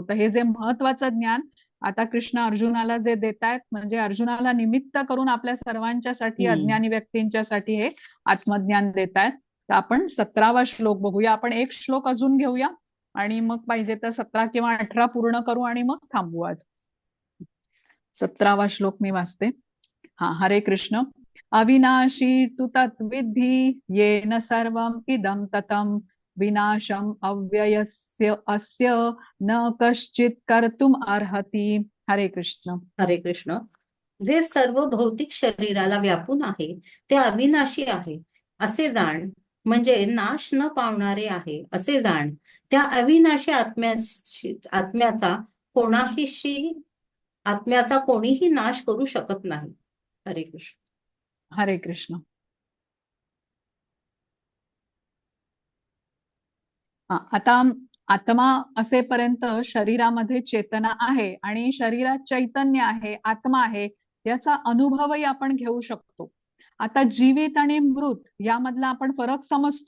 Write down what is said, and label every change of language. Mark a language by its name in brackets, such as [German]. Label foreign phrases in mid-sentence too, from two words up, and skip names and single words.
[Marathi] तर हे जे महत्वाचं ज्ञान आता कृष्ण अर्जुनाला जे देतायत, म्हणजे अर्जुनाला निमित्त करून आपल्या सर्वांच्यासाठी, अज्ञानी व्यक्तींच्यासाठी हे आत्मज्ञान देतायत. तर आपण 17वा श्लोक बघूया. आपण एक श्लोक अजून घेऊया आणि मग पाहिजे तर 17 किंवा 18 पूर्ण करू आणि मग थांबू आज. 17वा श्लोक मी वाचते. हरे कृष्ण. [Sanskrit] अविनाशी तु तत्विद्धि येन सर्वम् इदं ततं विनाशम अव्ययस्य अस्य न कश्चित कर्तुम अर्हति. [Marathi] हरे कृष्ण. हरे कृष्ण. जे सर्व भौतिक शरीराला व्यापून आहे ते अविनाशी आहे असे जाण, म्हणजे नाश न पावणारे आहे असे जाण. त्या अविनाशी आत्म्याचा कोणीही नाश करू शकत नाही. हरे कृष्ण. हरे कृष्ण. आता आत्मा असेपर्यंत शरीरामध्ये चेतना आहे आणि शरीरात चैतन्य आहे, आत्मा आहे, याचा अनुभवही आपण घेऊ शकतो. आता जीवित आणि मृत यामधला आपण फरक समजतो.